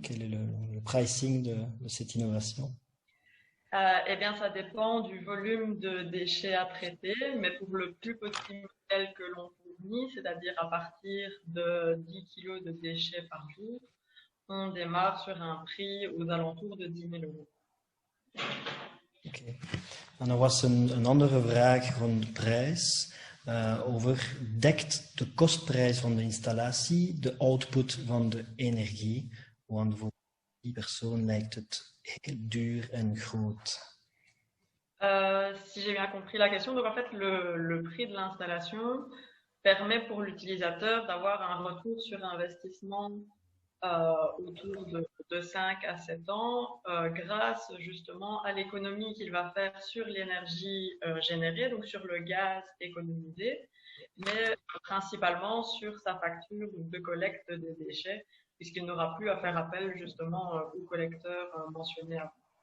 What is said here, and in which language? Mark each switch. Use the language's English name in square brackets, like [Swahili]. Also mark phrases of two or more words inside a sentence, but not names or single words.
[French] Quel est le pricing de cette innovation? Eh bien, ça dépend du volume de déchets à traiter, mais pour le plus petit modèle que l'on fournit, c'est-à-dire à partir de 10 kg de déchets par jour, on démarre sur un prix aux alentours de 10 000 euros. [Dutch] Oké. En er was een andere vraag rond de prijs. Dekt de kostprijs van de installatie de output van de energie? Want voor die persoon lijkt het heel duur en groot. [French] Si j'ai bien compris la question, donc en fait le prix de l'installation permet pour l'utilisateur d'avoir un retour sur investissement autour de 5 à 7 ans grâce justement à l'économie qu'il va faire sur l'énergie générée, donc sur le gaz économisé, mais principalement sur sa facture de collecte des déchets, puisqu'il n'aura plus à faire appel justement aux collecteurs mentionnés avant.